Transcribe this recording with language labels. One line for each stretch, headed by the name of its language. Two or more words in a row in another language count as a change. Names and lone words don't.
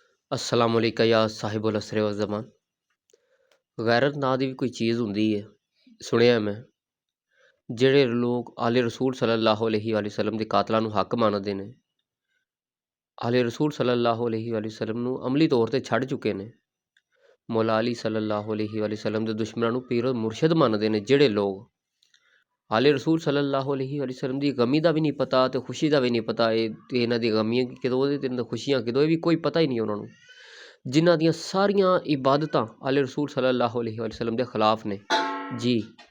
Arabic: السلام عليكم يا صاحب العصر و الزمان.
Punjabi: गैरत ਨਾਂ ਦੀ ਵੀ ਕੋਈ ਚੀਜ਼ ਹੁੰਦੀ ਹੈ। ਸੁਣਿਆ ਮੈਂ ਜਿਹੜੇ ਲੋਕ ਆਲੇ ਰਸੂਲ
Arabic: صلى الله عليه وسلم
Punjabi: ਦੇ ਕਾਤਲਾਂ ਨੂੰ ਹੱਕ ਮੰਨਦੇ ਨੇ, ਆਲੇ ਰਸੂਲ
Arabic: صلى الله عليه وسلم
Punjabi: ਨੂੰ ਅਮਲੀ ਤੌਰ 'ਤੇ ਛੱਡ ਚੁੱਕੇ ਨੇ, ਮੌਲਾ ਅਲੀ
Arabic: صلى الله عليه وسلم
Punjabi: ਦੇ ਦੁਸ਼ਮਣਾਂ ਨੂੰ ਪੀਰ ਮੁਰਸ਼ਿਦ ਮੰਨਦੇ ਨੇ, ਜਿਹੜੇ ਲੋਕ ਆਲੇ ਰਸੂਲ
Arabic: صلى الله عليه وسلم
Punjabi: ਦੀ ਗਮੀ ਦਾ ਵੀ ਨਹੀਂ ਪਤਾ ਅਤੇ ਖੁਸ਼ੀ ਦਾ ਵੀ ਨਹੀਂ ਪਤਾ, ਇਹਨਾਂ ਦੀ ਗਮੀਆਂ ਕਦੋਂ ਤੇ ਇਹਨਾਂ ਦੀ ਖੁਸ਼ੀਆਂ ਕਦੋਂ, ਇਹ ਵੀ ਕੋਈ ਪਤਾ ਹੀ ਨਹੀਂ ਉਹਨਾਂ ਨੂੰ, ਜਿਨ੍ਹਾਂ ਦੀਆਂ ਸਾਰੀਆਂ ਇਬਾਦਤਾਂ ਆਲੇ ਰਸੂਲ
Arabic: صلى الله عليه وسلم
Punjabi: ਦੇ ਖਿਲਾਫ ਨੇ ਜੀ।